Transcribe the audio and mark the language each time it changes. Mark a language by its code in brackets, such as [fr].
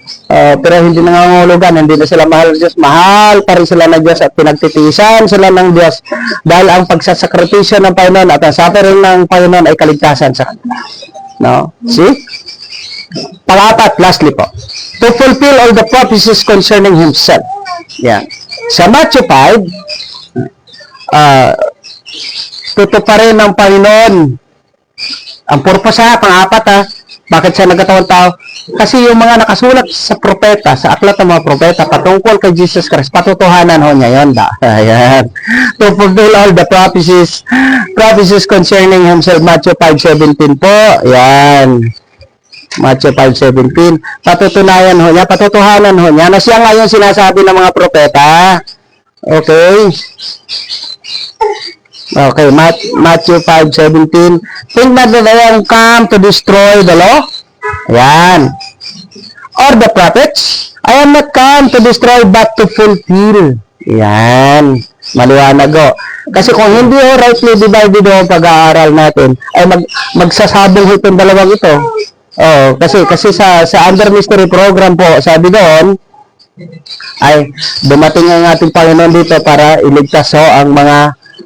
[tl] Pero hindi nangangulugan, hindi na sila mahal ng Diyos. Mahal pa rin sila ng Diyos at pinagtitiisan sila ng Diyos dahil ang pagsasakripisyo ng Panginoon at ang suffering ng Panginoon ay kaligtasan sa kanila. [en] See? [tl] Pang-apat, [en] lastly po, to fulfill all the prophecies concerning Himself. [tl] Yan. Sa Matthew 5, tutuparin ng Panginoon ang purpose pang-apat bakit siya nagkatawang tao? Kasi yung mga nakasulat sa propeta, sa aklat ng mga propeta patungkol kay Jesus Christ, patutuhanan ho niya yun. Ayan. [en] To fulfill all the prophecies concerning Himself, Matthew 5:17 [tl] po. Yan. [en] Matthew 5:17. [tl] Patutunayan ho niya, patutuhanan ho niya na siya ngayon sinasabi ng mga propeta. [en] Okay. Okay, Matthew 5:17. Think not that I am come to destroy the law. [tl] Yan. [en] Or the prophets. I am not come to destroy but to fulfill. [tl] Yan. Maliwanag ho. Kasi kung hindi ho [en] rightly divided [tl] ho pag-aaral natin, ay magsasabong ho itong dalawang ito. Kasi sa [en] under mystery program [tl] po, sabi doon, ay dumating ang ating Panginoon dito para iligtas ho ang mga